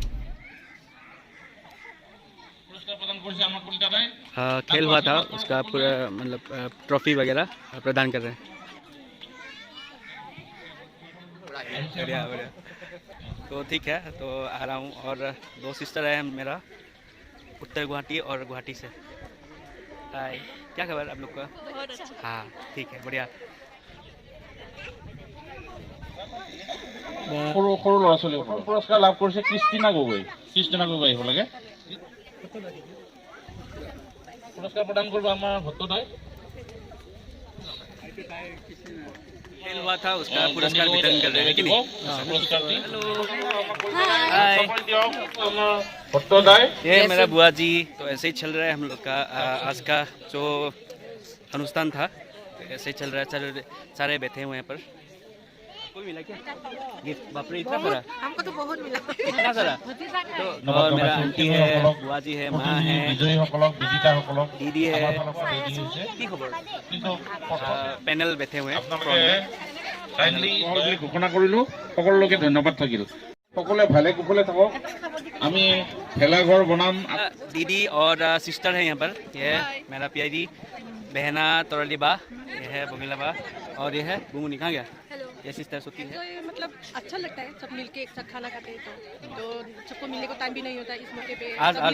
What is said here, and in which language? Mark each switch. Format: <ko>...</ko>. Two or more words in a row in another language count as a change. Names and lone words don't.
<hi>खेल हुआ था, उसका पूरा मतलब ट्रॉफी वगैरह प्रदान कर रहे हैं। बढ़िया। तो ठीक है, तो आ रहा हूँ। और दो सिस्टर है मेरा, उत्तर गुवाहाटी और गुवाहाटी से। हाय, क्या खबर आप लोग का? बहुत अच्छा। हाँ ठीक है, बढ़िया।</hi> <as>সৰু সৰু ল'ৰা ছোৱালী পুৰস্কাৰ লাভ কৰিছে ক্ৰিষ্টিনা গগৈ আহিব লাগে। পুৰস্কাৰ প্ৰদান কৰিব আমাৰ ভট্টদাই।</as> <hi>खेल हुआ था, उसका पुरस्कार वितरण कर रहे हैं कि नहीं? भट्टदाई। ये मेरा बुआ जी। तो ऐसे ही चल रहा है हम लोग का आज का जो अनुष्ठान था, ऐसे चल रहा है, सारे बैठे हुए हैं पर। कोई मिला क्या गिफ्ट? बाप रे इतना सारा, हमको तो बहुत मिला। इतना सारा। तो और मेरा आंटी है, बुआ जी है, माँ है, दीदी है, की खबर पैनल बैठे हुए हैं।</hi> <as>ঘোষণা কৰিলো সকলোকে ধন্যবাদ থাকিল সকলোৱে ভালে কুশলে থাকক আমি ভেলাঘৰ বনাম</as> <hi>दीदी और सिस्टर है यहाँ पर। ये है मेरा प्यारी बहना तोरलीबा, ये है बघेला बा और ये है बुमुनी। कहाँ गया? हेलो। ये सिस्टर सोती है। तो ये मतलब अच्छा लगता है सब मिलके एक साथ खाना खाते हैं तो सबको मिलने को टाइम भी नहीं होता इस मौके पे। आज सब</hi>